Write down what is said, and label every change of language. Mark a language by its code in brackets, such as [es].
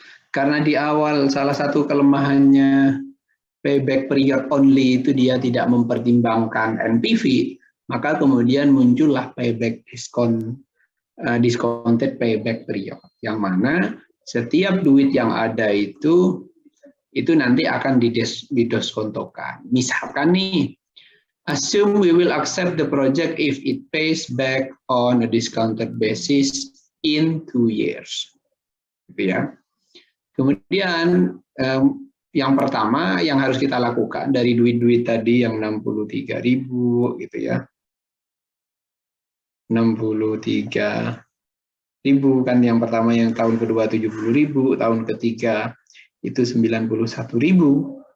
[id] Karena di awal salah satu kelemahannya payback period only itu dia tidak mempertimbangkan NPV, maka kemudian muncullah payback discounted payback period, yang mana setiap duit yang ada itu nanti akan didiskontokan. Misalkan nih, [en] assume we will accept the project if it pays back on a discounted basis in 2 years. [id] Gitu ya. Kemudian yang pertama yang harus kita lakukan dari duit-duit tadi yang 63.000 gitu ya. 63.000 kan yang pertama, yang tahun kedua 70.000, tahun ketiga itu 91.000.